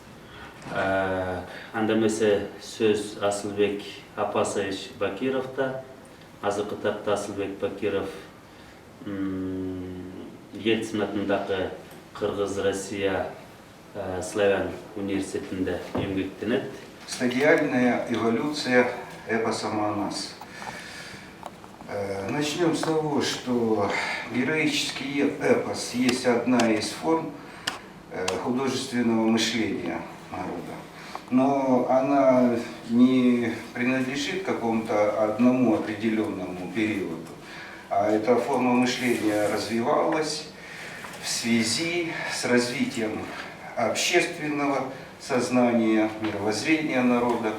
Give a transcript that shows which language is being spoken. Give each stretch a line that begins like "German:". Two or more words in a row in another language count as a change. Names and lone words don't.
Kyrgyz: Анда эмесе сөз Асылбек Апасович Бакировда. Азыркы тапта Асылбек Бакиров Ельцин атындагы Кыргыз-Россия славян университетинде эмгектенет.
Russian: Стадиальная эволюция эпоса Манас. Начнем с того, что героический эпос есть одна из форм художественного мышления народа. Но она не принадлежит какому-то одному определенному периоду, а эта форма мышления развивалась в связи с развитием общественного сознания, мировоззрения народа.